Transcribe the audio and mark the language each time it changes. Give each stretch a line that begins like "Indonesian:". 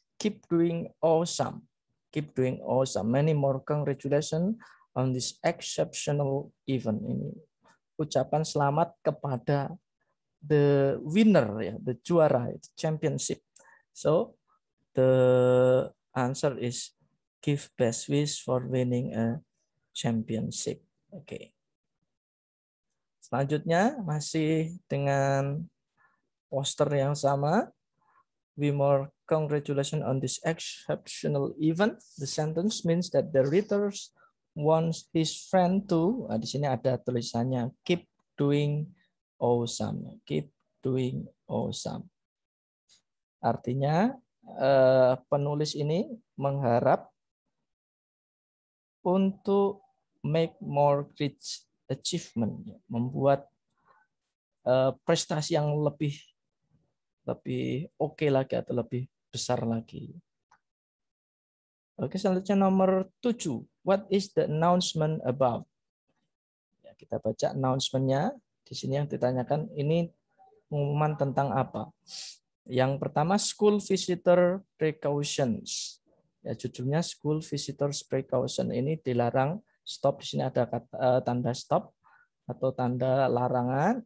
English: Keep doing awesome. Keep doing awesome. Many more congratulations on this exceptional event.
Indonesian: Ini ucapan selamat kepada
English: the winner
Indonesian: ya, the juara, championship.
English: So the answer is give best wish for winning a championship. Oke.
Indonesian: Selanjutnya masih dengan poster yang sama.
English: We more congratulations on this exceptional event. The sentence means that the reader wants his friend to,
Indonesian: di sini ada tulisannya
English: keep doing awesome. Keep doing awesome.
Indonesian: Artinya penulis ini mengharap untuk
English: make more great achievement,
Indonesian: membuat prestasi yang lebih oke lagi atau lebih besar lagi. Oke, selanjutnya nomor 7.
English: What is the announcement about?
Indonesian: Ya, kita baca announcement-nya. Di sini yang ditanyakan ini pengumuman tentang apa? Yang pertama,
English: school visitor precautions.
Indonesian: Ya, judulnya
English: school visitors precaution.
Indonesian: Ini dilarang stop. Di sini ada tanda stop atau tanda larangan.